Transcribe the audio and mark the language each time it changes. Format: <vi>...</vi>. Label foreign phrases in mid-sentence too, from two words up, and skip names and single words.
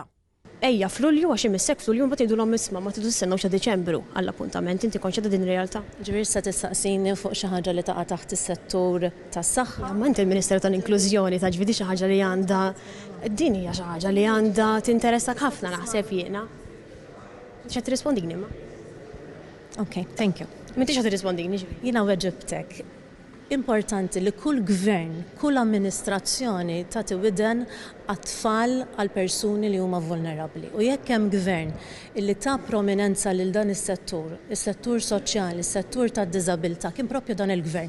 <mt>Ejja, f'Lulju għax imissek f'Lulju mbagħad jgħidulhom isma' ma tidu tistennew xa Diċembru għall-appuntament, inti konxja din ir-realtà? Ġifieri se tistaqsini fuq xi ħaġa li taqa' taħt is-settur tas-saħħa. Ma inti l-Ministeru tal-Inklużjoni ta' ġvidi xi ħaġa li għandha din hija xi ħaġa li għandha tinteressak ħafna naħseb jiena. X'qed tirrispondini ma?</mt> <en>Okay, thank you.</en> <mt>M'intix qed tirrispondini ġifieri. Jiena weġibtek. Importanti li kull gvern, kull amministrazzjoni tagħti widen għat-tfal għal persuni li huma vulnerabbli. U jekk hemm gvern illi ta' prominenza lil dan is-settur, is-settur soċjali, is-settur tad-diżabilità, kien proprju dan il-gvern.</mt>